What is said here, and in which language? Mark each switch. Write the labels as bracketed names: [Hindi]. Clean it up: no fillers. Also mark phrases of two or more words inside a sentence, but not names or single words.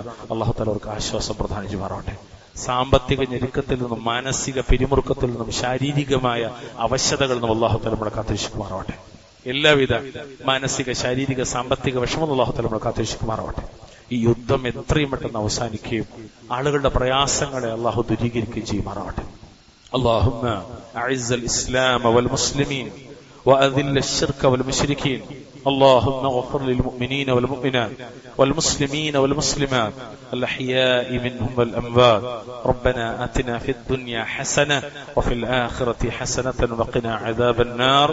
[Malayalam] അള്ളാഹു താല അവർക്ക് ആശ്വാസം പ്രദാനം ചെയ്യുമാറാവട്ടെ. സാമ്പത്തിക ഞെരുക്കത്തിൽ നിന്നും മാനസിക പിരിമുറുക്കത്തിൽ നിന്നും ശാരീരികമായ അവശതകളിൽ നിന്നും അള്ളാഹു താല നമ്മളെ കാത്തിരക്ഷിക്കുമാറാവട്ടെ. എല്ലാവിധ മാനസിക ശാരീരിക സാമ്പത്തിക വിഷമം അള്ളാഹു താല നമ്മളെ കാത്തിരക്ഷിക്കുമാറാവട്ടെ. ഈ യുദ്ധം എത്രയും പെട്ടെന്ന് അവസാനിക്കുകയും ആളുകളുടെ പ്രയാസങ്ങളെ അള്ളാഹു ദൂരീകരിക്കുകയും ചെയ്യുമാറാവട്ടെ. [Arabic] اللهم أعز الإسلام والمسلمين وأذل الشرك والمشركين. اللهم اغفر للمؤمنين والمؤمنات والمسلمين والمسلمات الأحياء منهم والأموات. ربنا آتنا في الدنيا حسنة وفي الآخرة حسنة وقنا عذاب النار.